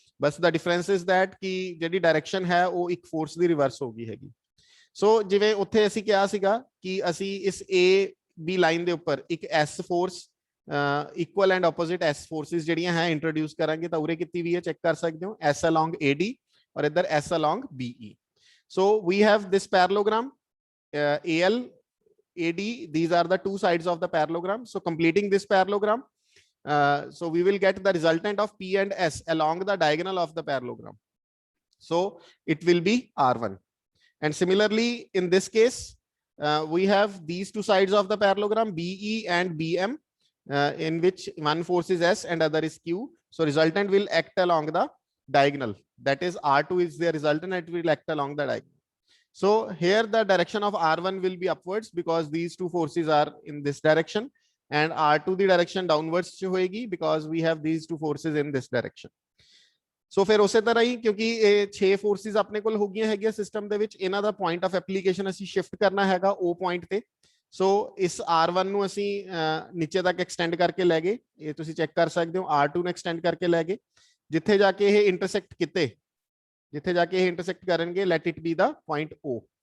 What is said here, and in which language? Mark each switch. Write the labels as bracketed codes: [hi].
[pa] बस [en] the difference is that [pa] कि ਜਿਹੜੀ डायरेक्शन है ਉਹ ਇੱਕ ਫੋਰਸ ਦੀ ਰਿਵਰਸ ਹੋ ਗਈ ਹੈਗੀ। ਸੋ ਜਿਵੇਂ ਉੱਥੇ ਅਸੀਂ ਕਿਹਾ ਸੀਗਾ ਕਿ ਅਸੀਂ ਇਸ AB ਲਾਈਨ ਦੇ ਉੱਪਰ ਇੱਕ S force equal and opposite S forces ਜਿਹੜੀਆਂ ਹੈ ਇੰਟਰੋਡਿਊਸ ਕਰਾਂਗੇ, ਤਾਂ ਉਰੇ ਕੀਤੀ ਵੀ ਹੈ, ਚੈੱਕ ਕਰ ਸਕਦੇ ਹੋ, S along AD ਔਰ ਇੱਧਰ S along BE। [en] so we have this parallelogram AL AD, these are the two sides of the parallelogram। so completing this parallelogram, So we will get the resultant of P and S along the diagonal of the parallelogram. So it will be R1. And similarly, in this case, we have these two sides of the parallelogram, BE and BM, in which one force is S and other is Q. So resultant will act along the diagonal. That is R2 is the resultant, it will act along the diagonal. So here the direction of R1 will be upwards because these two forces are in this direction, and R2 the direction downwards होएगी because we have these two forces in this direction. [hi] So फिर उसे तरह ही क्योंकि ये 6 forces अपने कोल हो गई हैगी सिस्टम [pa] ਦੇ ਵਿੱਚ, ਇਹਨਾਂ ਦਾ ਪੁਆਇੰਟ ਆਫ ਐਪਲੀਕੇਸ਼ਨ ਅਸੀਂ ਸ਼ਿਫਟ ਕਰਨਾ ਹੈਗਾ O ਪੁਆਇੰਟ ਤੇ। ਸੋ ਇਸ R1 ਨੂੰ ਅਸੀਂ ਨੀਚੇ ਤੱਕ ਐਕਸਟੈਂਡ ਕਰਕੇ ਲੈ ਗਏ, ਇਹ ਤੁਸੀਂ ਚੈੱਕ ਕਰ ਸਕਦੇ ਹੋ। R2 ਨੂੰ ਐਕਸਟੈਂਡ ਕਰਕੇ ਲੈ ਗਏ, ਜਿੱਥੇ ਜਾ ਕੇ ਇਹ ਇੰਟਰਸੈਕਟ ਕਿਤੇ, ਜਿੱਥੇ ਜਾ ਕੇ ਇਹ ਇੰਟਰਸੈਕਟ ਕਰਨਗੇ, [en] Let it be the point O।